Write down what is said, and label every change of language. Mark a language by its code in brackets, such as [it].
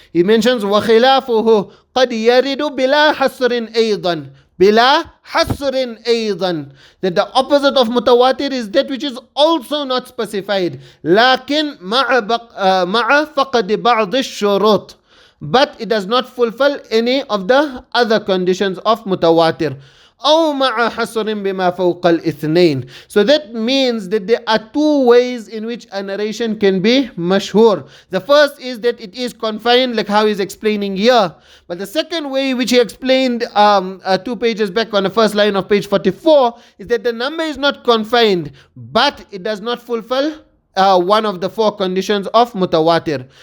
[en] He mentions [ar] وَخِلَافُهُ قَدْ يَرِدُ بِلَا حَصْرٍ أَيْضًا. Bila hasrin aydan, [en] that the opposite of mutawatir is that which is also not specified. [ar] Lakin ma'a faqad ba'd ash-shurut, [en] but it does not fulfill any of the other conditions of mutawatir. [ar] أو مع حصر بما فوق الاثنين. [en] So that means that there are two ways in which a narration can be mashhur. The first is that it is confined, like how he's explaining here. But the second way, which he explained 2 pages back on the first line of page 44, is that the number is not confined, but it does not fulfill one of the 4 conditions of mutawatir.